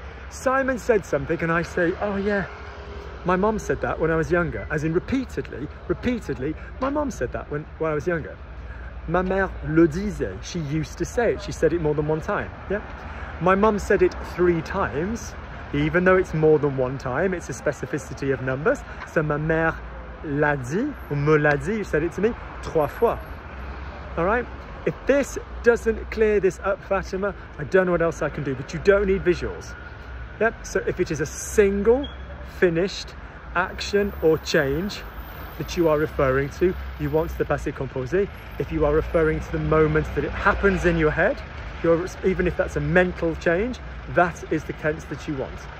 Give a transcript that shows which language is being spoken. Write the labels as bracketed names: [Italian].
[English] Simon said something and I say, oh yeah, my mom said that when I was younger, as in repeatedly, my mom said that when I was younger. [French] Ma mère le disait, [English] she used to say it, she said it more than one time, yeah? My mum said it 3 times, even though it's more than one time, it's a specificity of numbers. [French] So ma mère l'a dit, or me l'a dit, [English] you said it to me, [French] 3 fois. [English] All right? If this doesn't clear this up, Fatima, I don't know what else I can do, but you don't need visuals. Yep, so if it is a single finished action or change that you are referring to, you want the passé composé. If you are referring to the moment that it happens in your head, even if that's a mental change, that is the tense that you want.